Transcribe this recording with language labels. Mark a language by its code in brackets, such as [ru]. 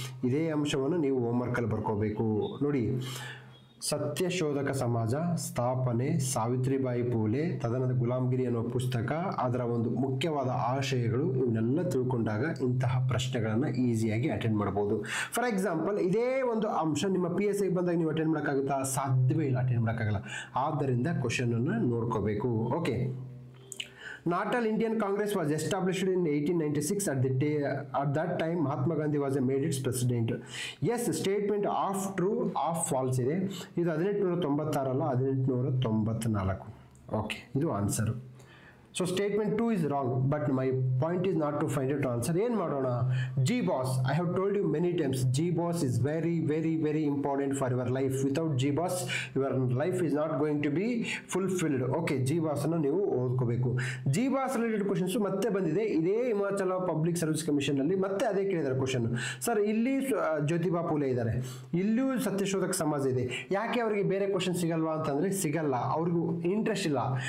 [kn] ಇದೇ ಅಂಶವನ್ನು ನೀವು ಹೋಮ್ವರ್ಕಲ್ಲಿ ಬರ್ಕೋಬೇಕು. ನೋಡಿ, ಸತ್ಯಶೋಧಕ ಸಮಾಜ ಸ್ಥಾಪನೆ, ಸಾವಿತ್ರಿಬಾಯಿ ಫೂಲೆ, ತದನಂತರ ಗುಲಾಮ್ಗಿರಿ ಅನ್ನೋ ಪುಸ್ತಕ, ಅದರ ಒಂದು ಮುಖ್ಯವಾದ ಆಶಯಗಳು ಇವನ್ನೆಲ್ಲ ತಿಳ್ಕೊಂಡಾಗ ಇಂತಹ ಪ್ರಶ್ನೆಗಳನ್ನು ಈಸಿಯಾಗಿ ಅಟೆಂಡ್ ಮಾಡ್ಬೋದು. ಫಾರ್ ಎಕ್ಸಾಂಪಲ್, ಇದೇ ಒಂದು ಅಂಶ ನಿಮ್ಮ PSI ಬಂದಾಗ ನೀವು ಅಟೆಂಡ್ ಮಾಡೋಕ್ಕಾಗುತ್ತಾ? ಸಾಧ್ಯವೇ ಇಲ್ಲ, ಅಟೆಂಡ್ ಮಾಡೋಕ್ಕಾಗಲ್ಲ. ಆದ್ದರಿಂದ ಕ್ವಶನನ್ನು ನೋಡ್ಕೋಬೇಕು. [en] Okay, Natal Indian Congress was established in 1896. At that time, Mahatma Gandhi was made its president. Yes, statement half true, half false ಇದೆ. [kn] ಇದು 1896 ಅಲ್ಲ, 1894. ಓಕೆ, ಇದು answer. [en] So statement 2 is wrong, but my point is not to find it answer. [kn] ಏನು ಮಾಡೋಣ? [en] GBoss, I have told you many times, GBoss is very very very important for your life. Without GBoss your life is not going to be fulfilled. [kn] Okay, GBoss ಅನ್ನು ನೀವು ಓದ್ಕೋಬೇಕು. GBoss related questions ಮತ್ತೆ ಬಂದಿದೆ. ಇದೇ Himachal public service commission ಅಲ್ಲಿ ಮತ್ತೆ ಅದೇ ಕೇಳಿದಾರೆ question. Sir ಇಲ್ಲಿ ಜ್ಯೋತಿಬಾ ಫುಲೆ ಇದ್ದಾರೆ, ಇಲ್ಲೂ ಸತ್ಯಶೋಧಕ ಸಮಾಜ ಇದೆ, ಯಾಕೆ ಅವರಿಗೆ ಬೇರೆ ಕ್ವಶನ್ ಸಿಗಲ್ವಾ ಅಂತಂದ್ರೆ ಸಿಗಲ್ಲ, ಅವ್ರಿಗೂ ಇಂಟ್ರೆಸ್ಟ್ ಇಲ್ಲ.